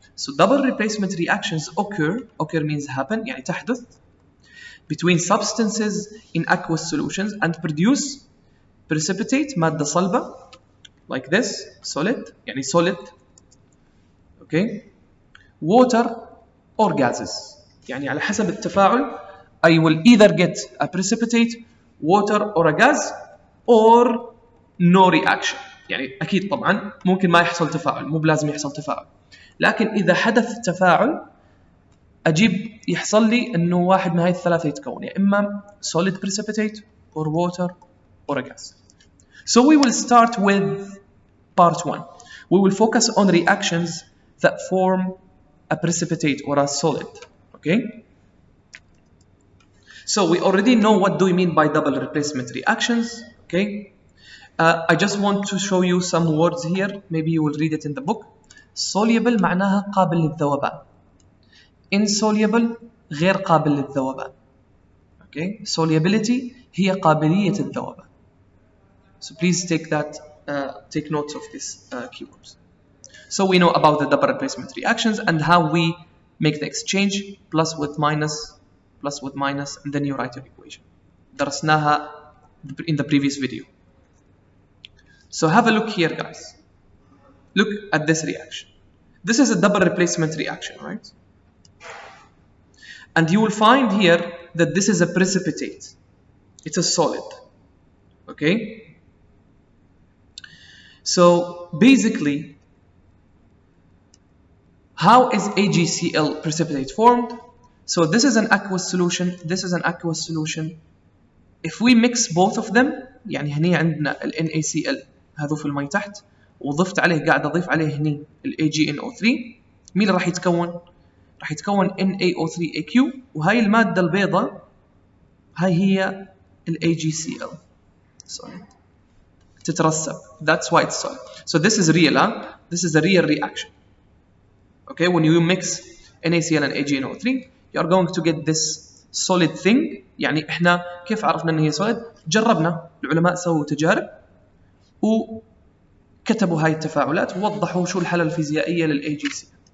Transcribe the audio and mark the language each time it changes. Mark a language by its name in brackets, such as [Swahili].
[English] So double replacement reactions occur means happen, [Arabic] يعني تحدث [English] between substances in aqueous solutions and produce precipitate, [Arabic] مادة صلبة, [English] like this, solid, يعني solid, okay, water or gases. [Arabic] يعني على حسب التفاعل [English] I will either get a precipitate, water or a gas or no reaction. [Arabic] يعني أكيد طبعا ممكن ما يحصل تفاعل, مو بلازم يحصل تفاعل, لكن إذا حدث تفاعل أجيب يحصل لي إنه واحد من هاي الثلاثة يتكون, يا إما [English] solid precipitate or water or a gas. So we will start with part 1. We will focus on reactions that form a precipitate or a solid, okay? So we already know what do we mean by double replacement reactions, okay? I just want to show you some words here, maybe you will read it in the book. [Arabic] Soluble معناها قابل للذوبان. Insoluble غير قابل للذوبان. [English] Okay? [Arabic] Solubility هي قابلية الذوبان. [English] So please take notes of these keywords. So we know about the double replacement reactions and how we make the exchange plus with minus, and then you write your equation. [Arabic] درسناها [English] in the previous video. So have a look here, guys. Look at this reaction. This is a double replacement reaction, right? And you will find here that this is a precipitate. It's a solid, okay? So basically, how is AgCl precipitate formed? So this is an aqueous solution, this is an aqueous solution. If we mix both of them, [Arabic] يعني هني عندنا ال NaCl هذو في المي تحت, وضفت عليه قاعد أضيف عليه هني ال AgNO3, مين اللي راح يتكون؟ راح يتكون NaO3AQ، وهاي المادة البيضاء هاي هي ال AgCl solid تترسب. [English] That's why it's solid. So this is real, huh? This is a real reaction. Okay, when you mix NaCl and AgNO3 you are going to get this solid thing. [Arabic] يعني احنا كيف عرفنا ان هي solid؟ جربنا، العلماء سووا تجارب وكتبوا هاي التفاعلات ووضحوا شو الحالة الفيزيائية لل AgCl.